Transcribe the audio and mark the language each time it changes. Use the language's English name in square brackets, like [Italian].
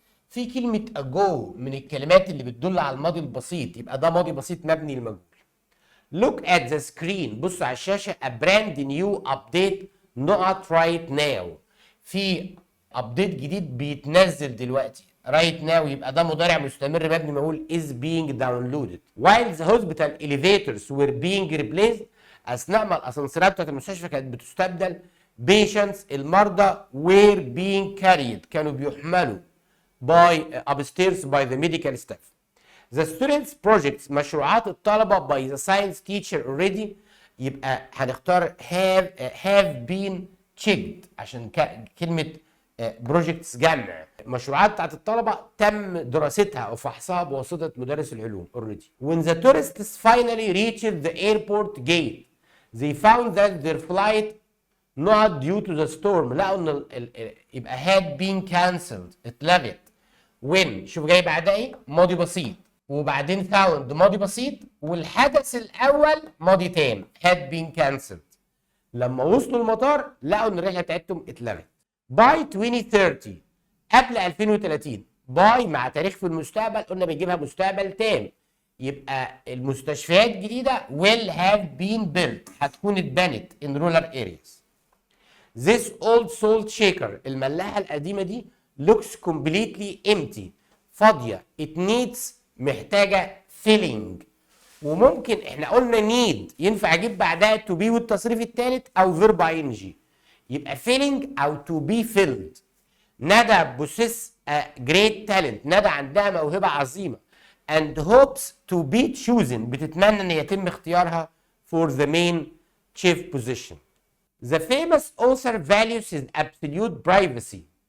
[Arabic] في كلمة ago من الكلمات اللي بتدل على الماضي البسيط، يبقى ده ماضي بسيط مبني للمجهول. [English] Look at the screen، [Arabic] بص على الشاشة [English] a brand new update [Arabic] not right now، في ابديت جديد بيتنزل دلوقتي right now، يبقى ده مضارع مستمر مبني مجهول [English] is being downloaded. While the hospital elevators were being replaced، [Arabic] أثناء ما الأسانسيرات بتاعت المستشفى كانت بتستبدل [English] patients، المرضى were being carried، [Arabic] كانوا بيحملوا [English] upstairs by the medical staff. The students projects، [Arabic] مشروعات الطلبة [English] by the science teacher already، [Arabic] يبقى هنختار [English] have been checked عشان كلمة projects جمع. [Arabic] مشروعات بتاعت الطلبة تم دراستها أو فحصها بواسطة مدرس العلوم already. [English] When the tourists finally reached the airport gate they found that their flight not due to the storm، [Arabic] لقوا ان يبقى [English] had been cancelled، اتلغت. [Arabic] when شوف جاي بعدها ايه؟ ماضي بسيط، وبعدين found ماضي بسيط، والحدث الاول ماضي تام had been cancelled. لما وصلوا المطار لقوا ان الرحله بتاعتهم اتلغت. باي 2030 قبل 2030. باي مع تاريخ في المستقبل قلنا بنجيبها مستقبل تام، يبقى المستشفيات الجديده [English] will have been built [Arabic] هتكون اتبنت [English] in rural areas. This old salt shaker [Arabic] الملاحه القديمه دي [English] looks completely empty فاضيه. It needs محتاجه filling. [Arabic] وممكن احنا قلنا need ينفع اجيب بعدها to be والتصريف الثالث او verb ing، يبقى filling او to be filled. [English] ندى possess a great talent [Arabic] ندى عندها موهبه عظيمه [English] and hopes to be chosen [Arabic] بتتمنى ان يتم اختيارها [English] for the main chief position. The famous author values his absolute privacy.